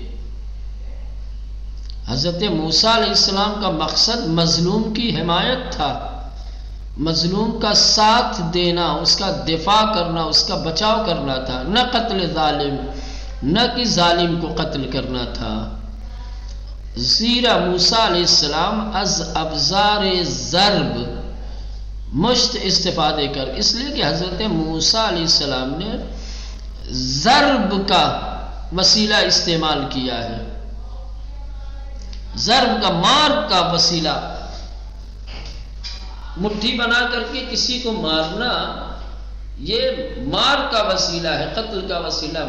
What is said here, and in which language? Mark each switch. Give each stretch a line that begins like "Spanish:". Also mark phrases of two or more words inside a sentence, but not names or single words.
Urdu: حضرت موسیٰ علیہ السلام کا مقصد مظلوم کی حمایت تھا، مظلوم کا ساتھ دینا، اس کا دفاع کرنا، اس کا بچاؤ کرنا تھا، نہ قتل ظالم، نہ کہ ظالم کو قتل کرنا تھا.
Persian: زیرا موسیٰ علیہ السلام از ابزار ضرب مشت استفادے
Urdu: کر، اس لیے کہ حضرت موسیٰ علیہ السلام نے ضرب کا وسیلہ استعمال کیا ہے. ضرب کا، مار کا وسیلہ، مٹھی بنا کر کے کسی کو مارنا، یہ مار کا وسیلہ ہے، قتل کا وسیلہ.